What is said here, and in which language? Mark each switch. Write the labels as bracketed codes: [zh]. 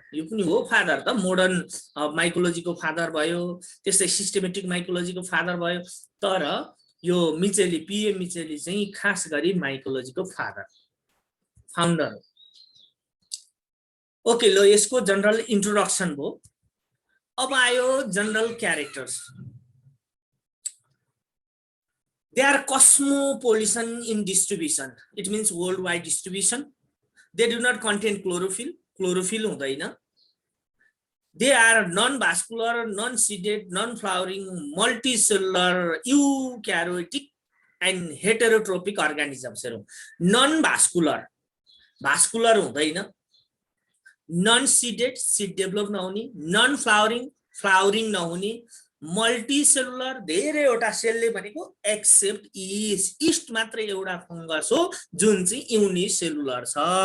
[ne] यो पनि हो फादर, त मोडर्न माइकोलोजीको फादर भयो, त्यसै सिस्टमेटिक माइकोलोजीको फादर भयो। तर यो मिचेली, पीए मिचेली चाहिँ खास गरी माइकोलोजीको फादर, फाउन्डर। ओके, ल यसको जनरल इन्ट्रोडक्सन भयो। अब आयो general characters. [en] They are cosmopolitan in distribution. It means worldwide distribution. They do not contain chlorophyll. [ne] Chlorophyll हुँदैन। [en] They are non-vascular, non-seeded, non-flowering, multicellular, eukaryotic and heterotrophic organisms. [ne] Non-vascular, vascular हुँदैन, non-seeded, seed develop नहुने, non-flowering, flowering नहुने, multicellular धेरैवटा सेलले भनेको accept east, east मात्र एउटा fungus हो जुन चाहिँ युनिसेलुलर छ।